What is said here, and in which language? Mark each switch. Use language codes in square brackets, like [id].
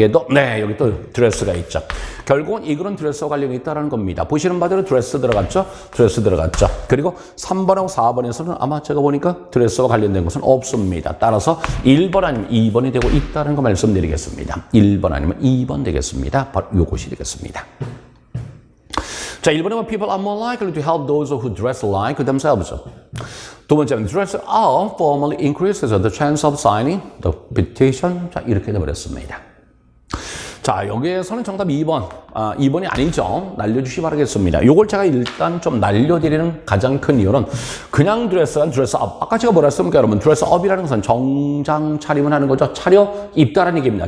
[ko] 네, 여기 또 드레스가 있죠. 결국은 이 글은 드레스와 관련이 있다는 겁니다. 보시는 바대로 드레스 들어갔죠? 드레스 들어갔죠. 그리고 3번하고 4번에서는 아마 제가 보니까 드레스와 관련된 것은 없습니다. 따라서 1번 아니면 2번이 되고 있다는 거 말씀드리겠습니다. 1번 아니면 2번 되겠습니다. 바로 요것이 되겠습니다. 자, 1번은 [en] people are more likely to help those who dress like themselves. [ko] 두 번째는 [en] dress up formally increases the chance of signing the petition. [ko] 자, 이렇게 돼버렸습니다. 자, 여기에서는 정답 2번. 2번이 아니죠. 날려주시 바라겠습니다. 요걸 제가 일단 좀 날려드리는 가장 큰 이유는 그냥 드레스가 드레스업. 아까 제가 뭐라 했습니까, 여러분? 드레스업이라는 것은 정장 차림을 하는 거죠. 차려 입다라는 얘기입니다.